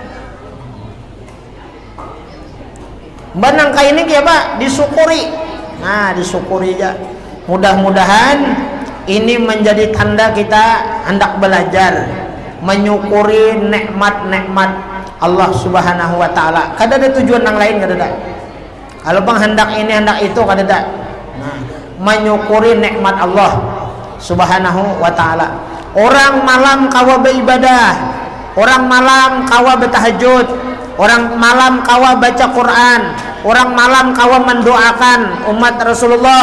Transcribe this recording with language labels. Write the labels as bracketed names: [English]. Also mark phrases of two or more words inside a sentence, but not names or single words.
[Indonesian] Benang kain ini ya Pak, disyukuri. Nah, disyukuri aja. Mudah-mudahan ini menjadi tanda kita hendak belajar menyukuri nikmat-nikmat Allah [Arabic] سبحانه وتعالى. [Banjar] Kada ada tujuan yang lain, kada ada. Kalau bang hendak ini, hendak itu, kada ada. [Indonesian] Nah, menyukuri nikmat Allah [Arabic] سبحانه وتعالى. [Banjar] Orang malam kawa beribadah, orang malam kawa bertahajud, orang malam kawa baca Quran, orang malam kawa mendoakan umat Rasulullah.